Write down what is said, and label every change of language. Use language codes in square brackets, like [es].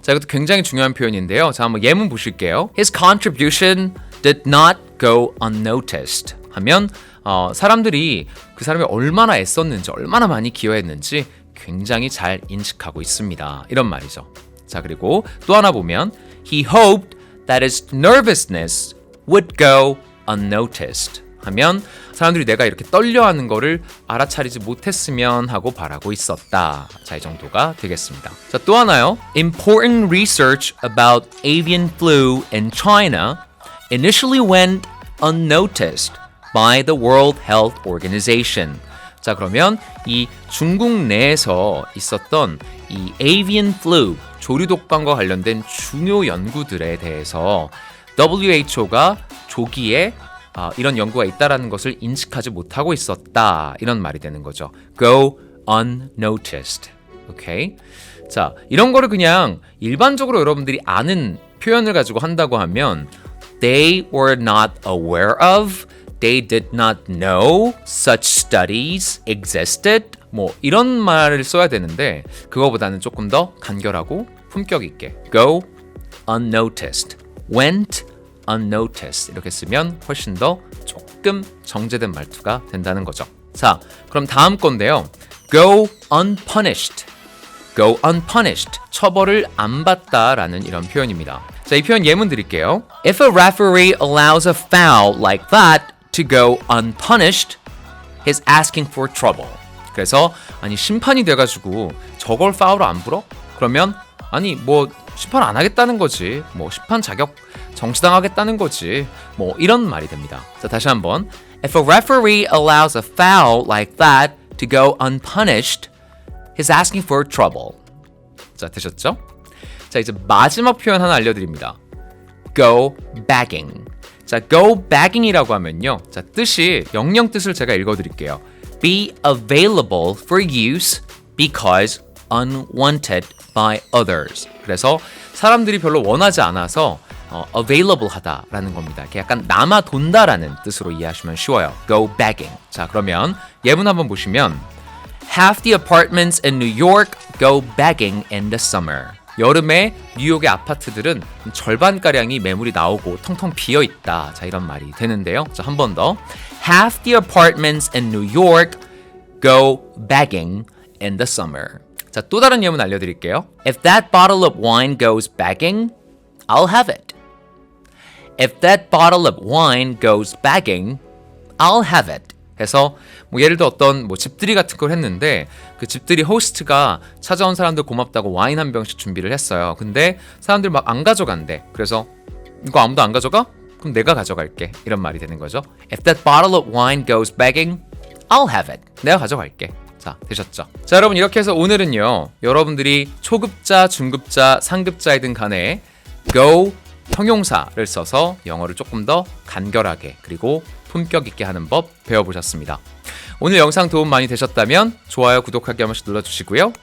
[ko] 자, 이것도 굉장히 중요한 표현인데요. 자, 한번 예문 보실게요. [en] His contribution did not go unnoticed [ko] 하면 사람들이 그 사람이 얼마나 애썼는지, 얼마나 많이 기여했는지 굉장히 잘 인식하고 있습니다. 이런 말이죠. 자, 그리고 또 하나 보면 [en] He hoped that his nervousness would go unnoticed [ko] 하면 사람들이 내가 이렇게 떨려하는 거를 알아차리지 못했으면 하고 바라고 있었다. 자, 이 정도가 되겠습니다. 자, 또 하나요. [en] Important research about avian flu in China initially went unnoticed by the World Health Organization. [ko] 자, 그러면 이 중국 내에서 있었던 이 avian flu, 조류독감과 관련된 중요 연구들에 대해서 WHO가 조기에 이런 연구가 있다라는 것을 인식하지 못하고 있었다. 이런 말이 되는 거죠. Go unnoticed. 오케이? 자, 이런 거를 그냥 일반적으로 여러분들이 아는 표현을 가지고 한다고 하면 [en] They were not aware of, they did not know such studies existed. [ko] 뭐 이런 말을 써야 되는데 그거보다는 조금 더 간결하고 품격 있게 Go unnoticed. Went unnoticed 이렇게 쓰면 훨씬 더 조금 정제된 말투가 된다는 거죠. 자, 그럼 다음 건데요. Go unpunished. [en] Go unpunished. [ko] 처벌을 안 받다라는 이런 표현입니다. 자, 이 표현 예문 드릴게요. [en] If a referee allows a foul like that to go unpunished, he's asking for trouble. [ko] 그래서 아니 심판이 돼가지고 저걸 파울을 안 불어? 그러면 아니 뭐 심판 안 하겠다는 거지. 뭐 심판 자격 정지당하겠다는 거지. 뭐 이런 말이 됩니다. 자, 다시 한번. [en] If a referee allows a foul like that to go unpunished, he's asking for trouble. [ko] 자, 되셨죠? 자, 이제 마지막 표현 하나 알려드립니다. Go begging. 자, go begging이라고 하면요. 자, 뜻이 영영 뜻을 제가 읽어드릴게요. [en] Be available for use because unwanted by others. [ko] 그래서 사람들이 별로 원하지 않아서 available 하다라는 겁니다. 이렇게 약간 남아 돈다라는 뜻으로 이해하시면 쉬워요. [en] Go begging. [ko] 자, 그러면 예문 한번 보시면 [en] Half the apartments in New York go begging in the summer. [ko] 여름에 뉴욕의 아파트들은 절반가량이 매물이 나오고 텅텅 비어있다. 자, 이런 말이 되는데요. 자, 한 번 더. [en] Half the apartments in New York go begging in the summer. [ko] 자, 또 다른 예문 알려드릴게요. [en] If that bottle of wine goes begging, I'll have it. If that bottle of wine goes begging, I'll have it. [ko] 해서 뭐 예를 들어 어떤 뭐 집들이 같은 걸 했는데 그 집들이 호스트가 찾아온 사람들 고맙다고 와인 한 병씩 준비를 했어요. 근데 사람들 막 안 가져간대. 그래서 이거 아무도 안 가져가? 그럼 내가 가져갈게. 이런 말이 되는 거죠. [en] If that bottle of wine goes begging, I'll have it. [ko] 내가 가져갈게. 자, 되셨죠? 자, 여러분 이렇게 해서 오늘은요. 여러분들이 초급자, 중급자, 상급자이든 간에 go 형용사를 써서 영어를 조금 더 간결하게 그리고 품격 있게 하는 법 배워보셨습니다. 오늘 영상 도움 많이 되셨다면 좋아요, 구독하기 한 번씩 눌러주시고요.